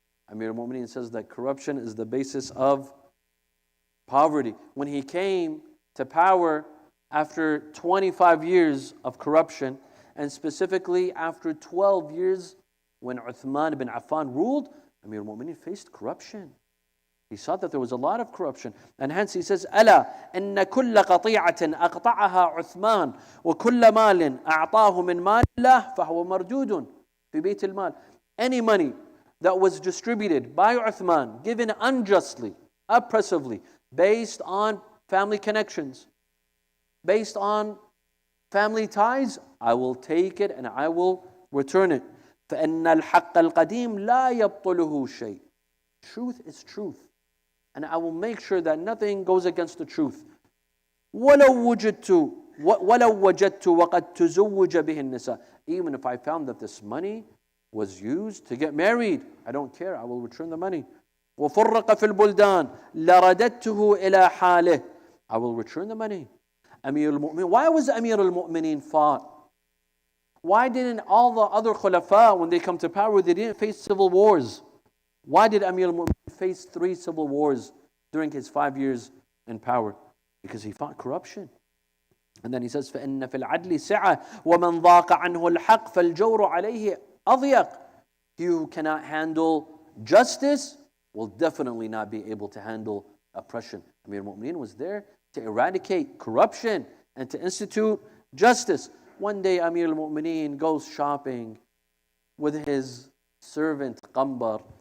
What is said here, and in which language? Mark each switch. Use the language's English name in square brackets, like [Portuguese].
[English] Amir al-Mu'mineen says that corruption is the basis of poverty. When he came to power after 25 years of corruption, and specifically after 12 years when Uthman ibn Affan ruled, Amir al-Mu'mineen faced corruption. He saw that there was a lot of corruption. And hence he says, [Arabic] أَلَا إِنَّ كُلَّ قَطِيعَةٍ أَقْطَعَهَا عُثْمَانٌ وَكُلَّ مَالٍ أَعْطَاهُ مِنْ مَالِ اللَّهِ فَهُوَ مَرْدُودٌ فِي بَيْتِ الْمَالِ. [English] Any money that was distributed by Uthman, given unjustly, oppressively, based on family connections, based on family ties, I will take it and I will return it. [Arabic] فَإِنَّ الْحَقَّ الْقَدِيمِ لَا يَبْطُلُهُ شَيْءٍ. [English] Truth is truth. And I will make sure that nothing goes against the truth. [Arabic] وَلَوْ وَجَدْتُ وَقَدْ تُزُوِّجَ بِهِ النِّسَاء. [English] Even if I found that this money was used to get married, I don't care, I will return the money. [Arabic] وَفُرَّقَ فِي الْبُلْدَانِ لَرَدَدْتُهُ إِلَى حَالِهِ. [English] I will return the money. Amir al-Mu'mineen. Why was Amir al-Mu'mineen fought? Why didn't all the other khulafa, when they come to power, they didn't face civil wars? Why did Amir al-Mu'mineen face 3 civil wars during his 5 years in power? Because he fought corruption. And then he says, [Arabic] فَإِنَّ فِي الْعَدْلِ سِعَةً وَمَنْ ضَاقَ عَنْهُ الْحَقِّ فَالْجَوْرُ عَلَيْهِ أَضْيَقُ. [English] He who cannot handle justice will definitely not be able to handle oppression. Amir al-Mu'mineen was there to eradicate corruption and to institute justice. One day Amir al-Mu'mineen goes shopping with his servant Qambar.